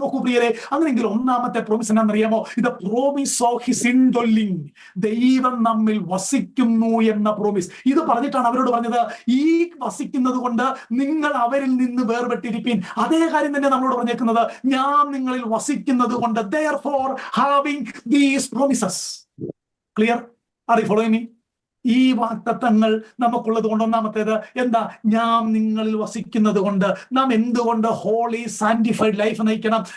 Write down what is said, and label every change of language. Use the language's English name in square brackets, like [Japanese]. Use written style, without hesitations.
[Malayalam] നോക്കൂ പ്രിയരെ, അങ്ങനെയെങ്കിൽ ഒന്നാമത്തെ പ്രോമിസ് എന്താണെന്നറിയാമോ? ഇത് [English] Promise of his indwelling. [Malayalam] ദൈവം നമ്മിൽ വസിക്കുന്നു എന്ന പ്രോമിസ്. ഇത് പറഞ്ഞിട്ടാണ് അവരോട് പറഞ്ഞത്, ഈ വസിക്കുന്നത് കൊണ്ട് നിങ്ങൾ അവരിൽ നിന്ന് വേർപെട്ടിരിപ്പീൻ. അതേ കാര്യം തന്നെ നമ്മളോട് പറഞ്ഞേക്കുന്നത്, ഞാൻ നിങ്ങളിൽ വസിക്കുന്നത് കൊണ്ട്. [English] therefore having these promises. Clear? Are you following me? [Malayalam] ഈ വാക്തത്വങ്ങൾ നമുക്കുള്ളത് കൊണ്ട് ഒന്നാമത്തേത് എന്താ? ഞാൻ നിങ്ങളിൽ വസിക്കുന്നത് കൊണ്ട്. നാം എന്തുകൊണ്ട് ഹോളി സാന്റിഫൈഡ് ലൈഫ് നയിക്കണം?